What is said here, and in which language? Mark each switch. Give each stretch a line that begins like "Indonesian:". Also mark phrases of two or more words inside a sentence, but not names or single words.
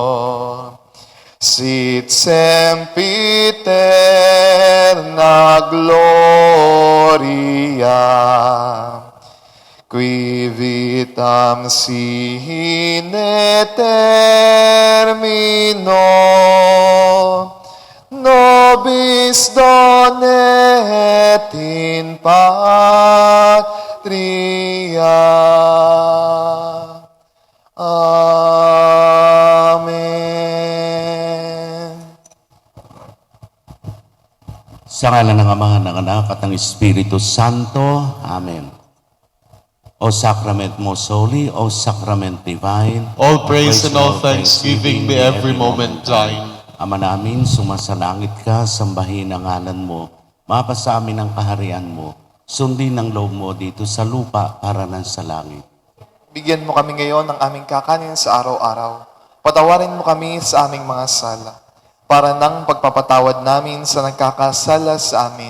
Latin: sit sempiterna gloria, qui vitam sine termino, nobis donet in patria. Amen.
Filipino: Sa ngalan ng Ama, ng Anak, at ng Espiritu Santo. Amen.
English: O Sacrament most holy, O Sacrament divine, All praise and all thanksgiving be every moment thine.
Filipino: Ama namin, sumasalangit ka, sambahin ang ngalan mo, mapasa amin ang kaharian mo, sundin ang loob mo dito sa lupa para ng sa langit. Bigyan mo kami ngayon ng aming kakanin sa araw-araw. Patawarin mo kami sa aming mga sala, para ng pagpapatawad namin sa nagkakasala sa amin.